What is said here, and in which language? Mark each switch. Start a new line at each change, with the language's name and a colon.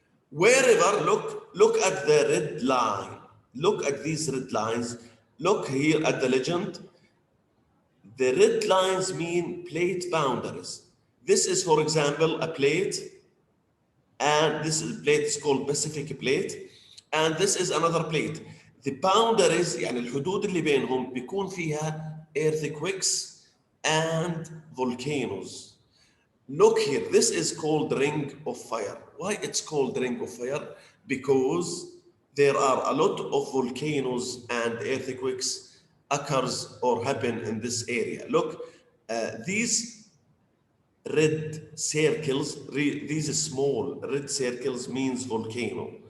English: Wherever, look at the red line. Look at these red lines. Look here at the legend. The red lines mean plate boundaries. This is, for example, a plate, and this plate is called Pacific plate, and this is another plate. The boundaries,
Arabic: يعني الحدود اللي بينهم بيكون فيها
English: earthquakes and volcanoes. Look here, this is called ring of fire. Why it's called ring of fire? Because there are a lot of volcanoes and earthquakes occurs or happen in this area. Look, these red circles, these small red circles means volcano.